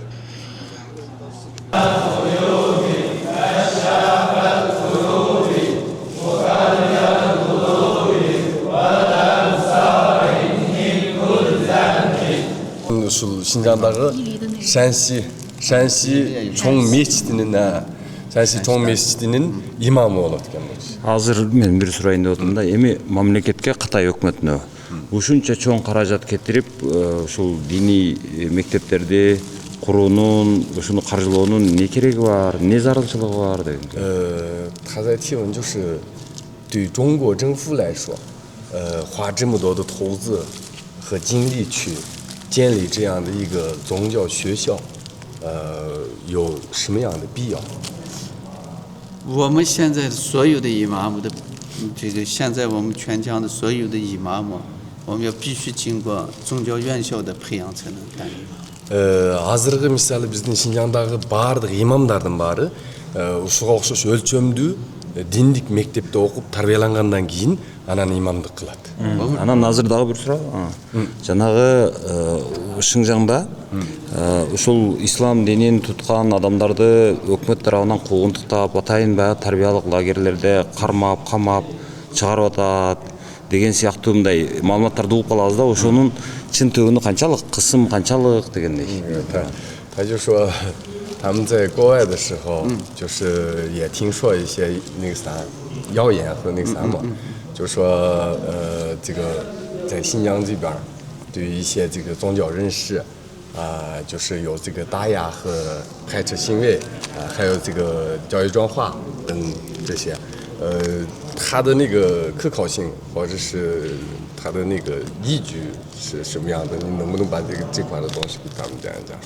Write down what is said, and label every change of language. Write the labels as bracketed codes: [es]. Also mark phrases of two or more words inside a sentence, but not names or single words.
[ky] Ушул Шинжаңдагы Шэнси чоң мечитинин имамы болот экен. Азыр мен бир сурайын деп атам да, эми мамлекетке Кытай өкмөтүнө ушунча чоң каражат кетирип, ушул диний мектептерди куруунун, ушуну каржылоонун не кереги бар, не зарылчылыгы бар деген. [zh] 他在提问就是对中国政府来说，花这么多的投资和精力去建立这样的一个宗教学校，有什么样的必要？我们现在所有的伊玛目的这个，现在我们全疆的所有的伊玛目，我们要必须经过宗教院校的培养才能干。 [ky] Азыркы мисалы биздин Шинжаңдагы баардык имамдардын баары ушуга окшош өлчөмдүү диндик мектепте окуп тарбиялангандан кийин анан имамдык кылат. Анан азыр дагы бир суроо. Жанагы Шинжаңда ушул ислам динин туткан адамдарды өкмөт тарабынан куугунтуктап, атайын баягы тарбиялык лагерлерде кармап, камап чыгарып атат деген сыяктуу мындай маалыматтарды угуп калабыз да, ошонун чынтыгы канчалык, кысым канчалык дегендей. [zh] 他就说他们在国外的时候，就是也听说一些那个啥谣言和那个啥嘛，就说这个在新疆这边对于一些这个宗教人士就是有这个打压和排斥行为还有这个教育转化等这些，他的那个可靠性或者是他的那个依据是什么样的？你能不能把这块的东西给他们讲一讲？